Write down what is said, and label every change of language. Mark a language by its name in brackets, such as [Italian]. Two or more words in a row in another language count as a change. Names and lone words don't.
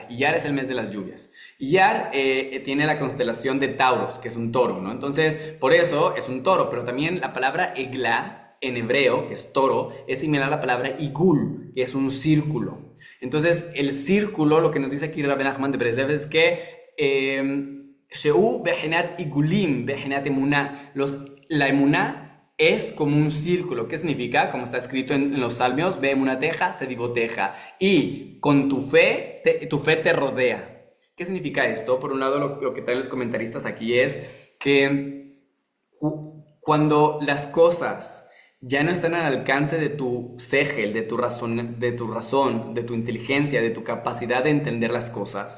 [Spanish] Iyar es el mes de las lluvias. Iyar tiene la constelación de Tauros, que es un toro, ¿no? Entonces, por eso es un toro, pero también la palabra Eglá, en hebreo, que es toro, es similar a la palabra igul, que es un círculo. Entonces, el círculo, lo que nos dice aquí Rabbi Nachman de Breslev es que [Hebrew] שהוא בבחינת עיגולים בבחינת אמונה. [Spanish] La emuná es como un círculo. ¿Qué significa? Como está escrito en los salmios, [Hebrew] ואמונתך סביבותיך. [Spanish] Y con tu fe te rodea. ¿Qué significa esto? Por un lado, lo que traen los comentaristas aquí es que cuando las cosas ya no están al alcance de tu segel, de de tu inteligencia, de tu capacidad de entender las cosas.